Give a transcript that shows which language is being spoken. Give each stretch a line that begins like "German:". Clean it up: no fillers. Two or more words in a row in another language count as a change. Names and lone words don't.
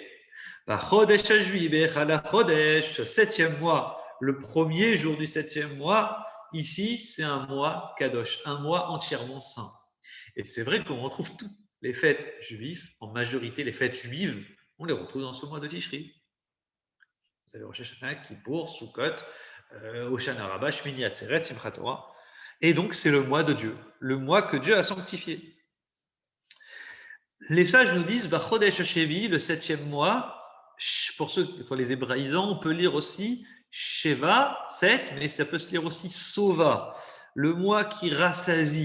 Hebrew: חודש השביעי באחד לחודש,
French: 7e mois, le premier jour du 7e mois, ici c'est un mois Kadosh, un mois entièrement saint. Et c'est vrai qu'on retrouve toutes les fêtes juives, en majorité les fêtes juives, on les retrouve dans ce mois de Tishri. Vous avez Rosh Hashanah, Kippour, Sukkot, Hoshana Rabbah, Shmini Atzeret, Simchat Torah. Et donc, c'est le mois de Dieu, le mois que Dieu a sanctifié. Les sages nous disent,
Hebrew: חודש השביעי,
French: le 7e mois, pour les hébraïsants, on peut lire aussi Sheva, 7, mais ça peut se lire aussi Sova, le mois qui rassasie.